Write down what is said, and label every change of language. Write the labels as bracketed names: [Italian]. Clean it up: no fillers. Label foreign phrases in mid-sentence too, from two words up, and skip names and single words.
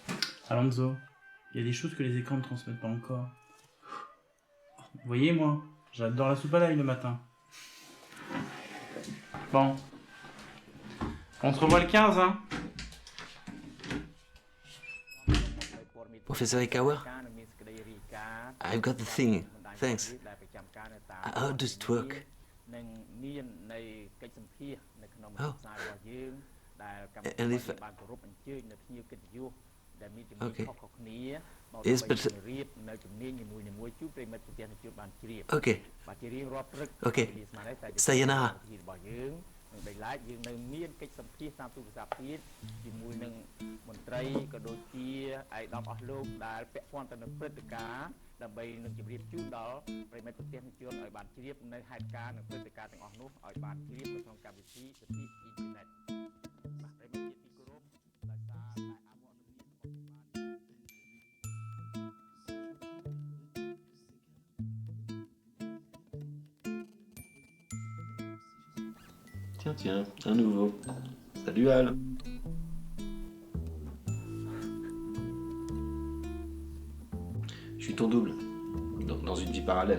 [French] Alonso, il y a des choses que les écrans ne transmettent pas encore. Vous voyez, moi, j'adore la soupe à l'ail le matin. Bon. On se revoit le 15, hein? [English] Professeur Ikawa, I've got the thing. Thanks. How does it work? Oh. And if... Okay. Yes, but... Okay. Okay. Sayonara. [Khmer] បីឡាយយើងនៅមានកិច្ចសម្ភាសតាមទូរស័ព្ទទៀតជាមួយនឹងមន្ត្រីក៏ដូចជាឯកឧត្តមអស់លោកដែលពាក់ព័ន្ធទៅនឹងព្រឹត្តិការណ៍ដើម្បីនឹងជម្រាបជូនដល់ប្រិយមិត្តប្រទេសជនឲ្យបានជ្រាបនៅហេតុការណ៍និងព្រឹត្តិការណ៍ទាំងអស់នោះឲ្យបានជ្រាបនៅក្នុងកម្មវិធីសិទ្ធិអ៊ីនធឺណិតបាទប្រិយមិត្តជាទីគោរពដោយសារតែអមរទំនៀមរបស់ [French] Tiens, un nouveau. Salut Al. Je suis ton double, dans une vie parallèle.